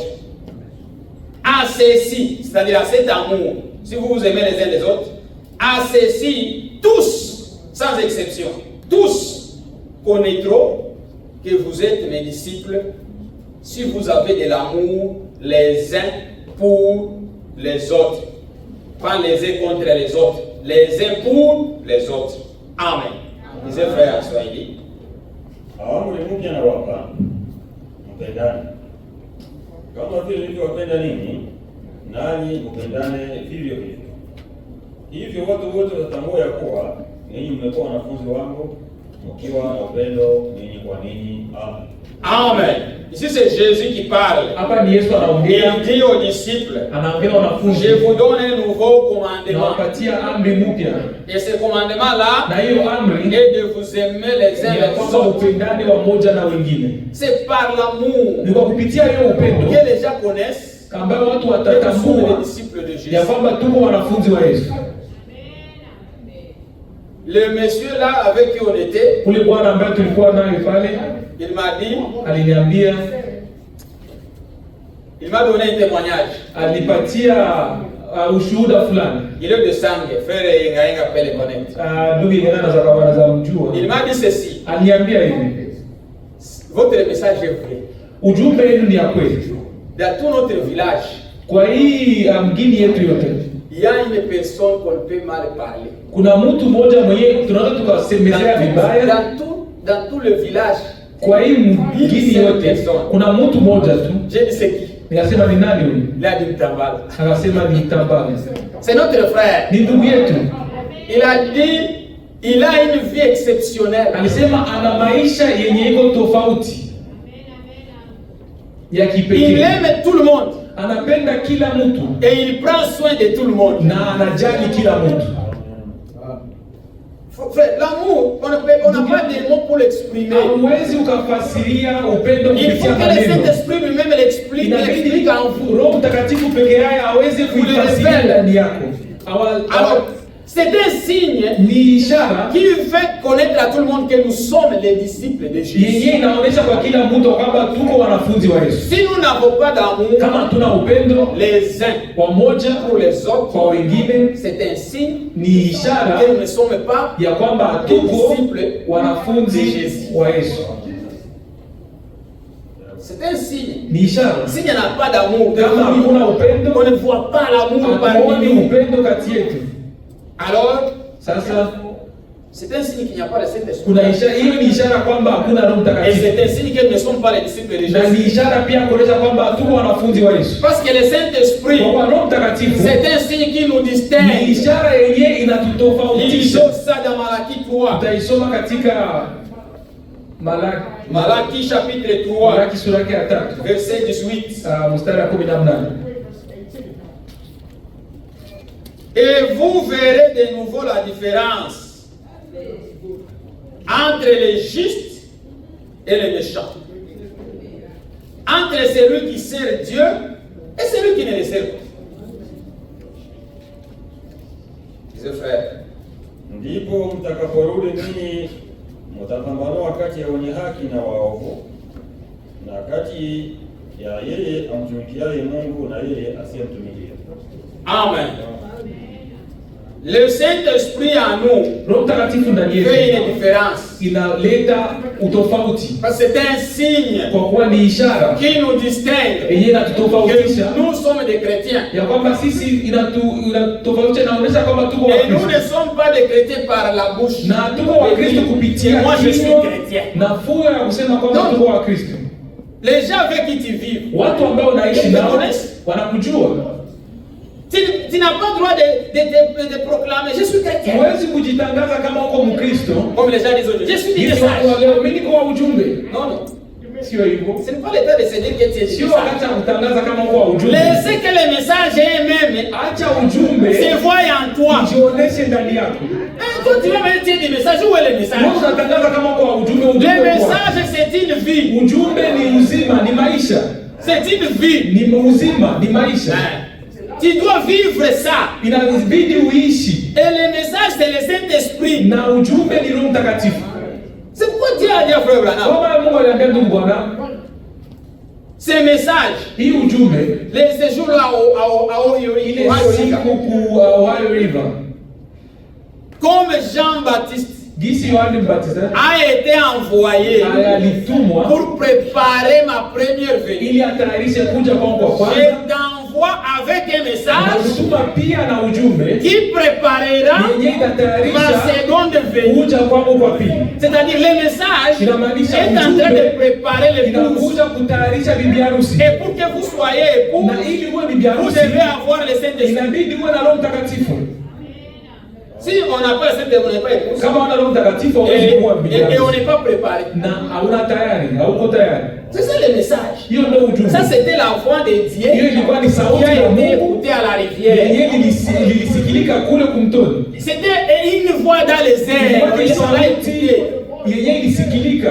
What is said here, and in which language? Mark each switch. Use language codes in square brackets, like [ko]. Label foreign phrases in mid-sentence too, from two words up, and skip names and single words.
[fr] À ceci, c'est-à-dire à cet amour, si vous vous aimez les uns les autres, à ceci, tous, sans exception, tous connaîtront que vous êtes mes disciples si vous avez de l'amour les uns pour les autres. Pas les uns contre les autres, les uns pour les autres. Amen. Disait frère en Swahili. [sw] Amri mpya nawapa, mpendane kama vile nilivyowapenda ninyi, nanyi mpendane vivyo hivyo. Hivyo watu wote watatambua ya kuwa ninyi mmekuwa wanafunzi wangu, mkiwa na upendo ninyi kwa ninyi. Amen. Amen. [fr] Ici c'est Jésus qui parle. [sw] Hapa ni Yesu anaongea, [fr] Il dit aux disciples, [sw] anaambia wanafunzi, [fr] je vous donne un nouveau commandement. [sw] nawapatia amri mpya, [fr] Et ce commandement-là [sw] na hiyo amri [fr] est de vous aimer les uns [sw] ni ya [fr] les [sw] kwamba [fr] autres. [sw] upendane wamoja na wengine. [fr] C'est par l'amour [sw] Ni kwa kupitia hiyo upendo [fr] que les gens connaissent [sw] ambayo watu [fr] que nous sommes [sw] watatambua [fr] les disciples de Jésus. [sw] ya kwamba tuko wanafunzi wa Yesu. [fr] Le monsieur là avec qui on était, [sw] Ule bwana ambaye tulikuwa naye pale [fr] il m'a dit, [sw] aliniambia, [fr] il m'a donné un témoignage. [sw] alipatia ushuhuda fulani. [fr] Il est de Sangue, frère Ingainga peut le connaître. [sw] Ndugu ingana na zakawana za mjua, [fr] Il m'a dit ceci, [sw] aliniambia hivi, [fr] votre message est vrai. [sw] ujumbe wenu ni ya kweli. [fr] Dans tout notre village, [sw] Kwa hii mgini yetu yote [fr] il y a une personne qu'on peut mal parler. [sw] kuna mtu mmoja mwenye tunaweza tukasemezea vibaya. [fr] Dans tout le village, [sw] Kwa hii mgini yote kuna mtu mmoja tu. [fr] j'ai dit c'est qui? [sw] Nikasema ni nani huyu? [fr] Il a dit Mtambala. [sw] Akasema ni Tambala. [fr] C'est notre frère. [sw] Ni ndugu yetu. [fr] Il a dit, il a une vie exceptionnelle. [sw] Alisema ana maisha yenye iko tofauti ya [fr] Il [sw] kipekee. [fr] aime tout le monde [sw] Anapenda kila mtu [fr] et il prend soin de tout le monde. [sw] na anajali kila mtu. [fr] Frère, l'amour, on n'a pas de mots pour l'exprimer. [sw] Hauwezi ukafasiria upendo [fr] Il faut [sw] kupitia [fr] que le [sw] maneno. [fr] Saint-Esprit lui-même l'explique en vous. [sw] Roho Mtakatifu peke yake aweze kuifasiria ndani yako. [fr] Alors, ce C'est un signe [sw] ni ishara [fr] qui fait connaître à tout le monde que nous sommes les disciples de Jésus. [sw] yenye inaonyesha kwa kila mtu kwamba tuko wanafunzi wa Yesu. [fr] Si nous n'avons pas d'amour [sw] Kama hatuna upendo [fr] les uns [sw] pamoja [fr] pour les autres, [sw] kwa wengine, [fr] c'est un signe [sw] ni ishara [fr] que nous ne sommes pas [sw] ya kwamba [fr] des [sw] tuko [fr] disciples [sw] wanafunzi [fr] de Jésus. [sw] wa Yesu. [fr] C'est un signe. [sw] Ni ishara. [fr] S'il n'y en a pas d'amour, [sw] Kama hakuna upendo, [fr] on ne voit pas l'amour [sw] hatuoni [fr] parmi nous. [sw] upendo kati yetu. [fr] Alors, [sw] Sasa [fr] c'est un signe qu'il n'y a pas de Saint-Esprit. [sw] kuna ishara, hiyo ni ishara kwamba hakuna Roho [fr] Et [sw] Mtakatifu. [fr] c'est un signe que nous ne sommes pas les disciples de [sw] Na ni [fr] Jésus. [sw] ishara pia kuonyesha kwamba tuko wanafunzi wa Yesu. [fr] Parce que le Saint-Esprit, [sw] Kwa kuwa Roho Mtakatifu [fr] c'est un signe qui nous [sw] ni [fr] distingue. [sw] ishara yenye [fr] Il [sw] inatutofautisha. [fr] chose ça dans Malachie 3. [sw] Tutaisoma katika [fr] Malachie chapitre 3, [sw] Malaki sura yake ya 3 [fr] verset 18. [sw] mstari wa 18. [fr] Et vous verrez de nouveau la différence entre les justes et les méchants. Entre celui qui sert Dieu et celui qui ne le sert pas. Mes frères, [sw] Ndipo mtakaporudi ninyi mtapambanua kati ya wenye haki na waovu, na kati ya yeye amtumikiaye Mungu na yeye asiyemtumikia. [fr] Amen. Le Saint-Esprit en nous [sw] Roho Mtakatifu ndani [fr] fait [sw] yetu [fr] une différence. [sw] inaleta utofauti, [fr] Parce que c'est un signe [sw] kwa kuwa ni ishara [fr] qui nous distingue [sw] yenye [fr] que [sw] inatutofautisha [fr] nous sommes des chrétiens. [sw] ya kwamba sisi inatofautisha, inaonyesha kwamba tuko [fr] Et nous ne [sw] Wakristo [fr] sommes pas des chrétiens par la bouche. [sw] na tuko Wakristo kupitia [fr] Moi je suis [sw] kinywa [fr] chrétien. [sw] na fuyo ya kusema kwamba [fr] Non. [sw] tuko Wakristo. [fr] Les gens avec qui tu vis, [sw] Watu ambao unaishi [fr] Ils te [sw] nao [fr] connaissent. [sw] wanakujua. [fr] tu n'as pas le droit de proclamer je suis chrétien. [sw] Huwezi kujitangaza kama uko Mkristo. [fr] Comme les gens disent aujourd'hui, je suis du [sw] Hivi watu wa [fr] message. [sw] leo, mimi niko wa ujumbe. [fr] Non, non. [sw] Sio hivyo. [fr] Ce n'est pas le temps de se dire que tu es du [sw] Sio [fr] message. [sw] wakati wa kutangaza kama uko wa ujumbe. [fr] Laissez que le message eux-mêmes [sw] Acha ujumbe [fr] se voie en toi. [sw] ujioneshe ndani yako. [fr] Et toi tu vas me dire du message, où est le [sw] Wewe [fr] message? [sw] unatangaza kama uko wa ujumbe, [fr] Le [sw] ujumbe uko wapi? [fr] message c'est une vie. [sw] Ujumbe ni uzima, ni maisha. [fr] C'est une vie. [sw] Ni uzima, ni maisha. [fr] Hein. Tu dois vivre ça. [sw] Inabidi uishi. [fr] Et le message c'est le Saint-Esprit. [sw] Na ujumbe ni Roho Mtakatifu. [fr] C'est pourquoi Dieu a dit à Frère Branham, [sw] Kama Mungu aliambia ndugu Bwana, [fr] ce message, [sw] hii ujumbe [fr] ce jour-là [sw] ile siku ku Ohio River, [fr] comme Jean-Baptiste [sw] gisi Yohane Mbatizaji [fr] a été envoyé [sw] alitumwa [fr] pour préparer ma première venue. [sw] ili atayarishe kuja kwangu kwa [fr] Je [sw] kwanza, [fr] t'envoie avec un [sw] na [fr] message [sw] kutuma pia na ujumbe [fr] qui préparera [sw] yenye [fr] ma [sw] itatayarisha [fr] seconde venue. [sw] kuja kwangu kwa pili. [fr] C'est-à-dire le message est [sw] Inamaanisha [fr] en train [sw] ujumbe [fr] de préparer l'épouse. [sw] inakuja kutayarisha bibi harusi, [fr] Et pour que vous soyez époux, [sw] na ili uwe bibi [fr] vous [sw] harusi [fr] devez avoir le Saint-Esprit. [sw] inabidi uwe na Roho Mtakatifu. [fr] Si on n'a pas le Saint-Esprit, on n'est pas époux. [sw] Kama una Roho Mtakatifu hauwezi kuwa bibi [fr] Et on [sw] harusi [fr] n'est pas préparé. [sw] na hauna tayari, hauko tayari. [fr] C'est ça le message. [sw] Hiyo ndio ujumbe. [fr] Ça c'était la voix de Dieu [sw] Hiyo ilikuwa ni [fr] qui [sw] sauti [fr] a [sw] ya [fr] été [sw] Mungu [fr] écoutée à la rivière. [sw] yenye lilisikilika kule kumtoni. [fr] C'était une voix dans les airs. [sw] Ilikuwa ni [fr] On l'a [sw] sauti [fr] écouté. [sw] yenye ilisikilika.